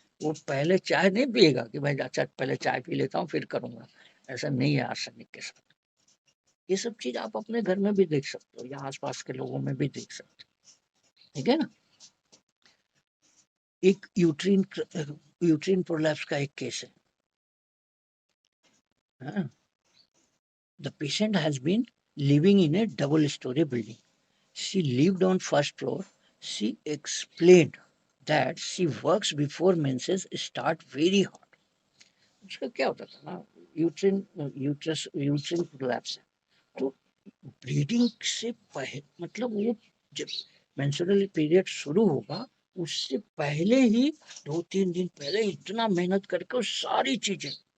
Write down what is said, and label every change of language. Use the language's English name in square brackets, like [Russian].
[Hindi] वो पहले चाय नहीं पिएगा कि भाई अच्छा पहले चाय पी लेता हूँ फिर करूंगा, ऐसा नहीं है आर्सेनिक के साथ। ये सब चीज आप अपने घर में भी देख सकते हो या आसपास के लोगों में भी देख सकते हो, ठीक है ना। एक यूट्रीन प्रोलैप्स का एक केस है। [English] The patient has been living in a double story building. She lived on first floor. She explained that she works before menses start very hot. [Hindi] उसका क्या होता था ना, यूट्रिन यूट्रस यूट्रिन प्रोलैप्स है, bleeding से पहले, मतलब वो जब मेंस्ट्रुअल पीरियड शुरू होगा उससे पहले ही 2-3 दिन पहले इतना मेहनत करके वो सारी चीजें